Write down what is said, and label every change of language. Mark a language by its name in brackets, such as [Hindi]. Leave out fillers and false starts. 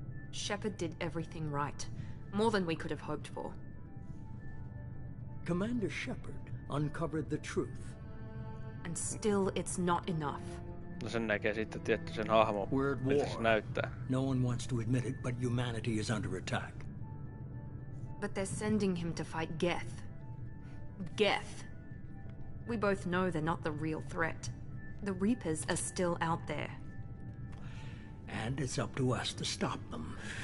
[English] Shepard did everything right. More than we could have hoped for. Commander Shepard uncovered the truth. And still it's not enough. [Finnish] No sen näkee sitten tietty sen hahmo, miltä se näyttää. [English] No one wants to admit it, but humanity is under attack. But they're sending him to fight Geth. Geth. We both know they're not the real threat. The Reapers are still out there. And it's up to us to stop them.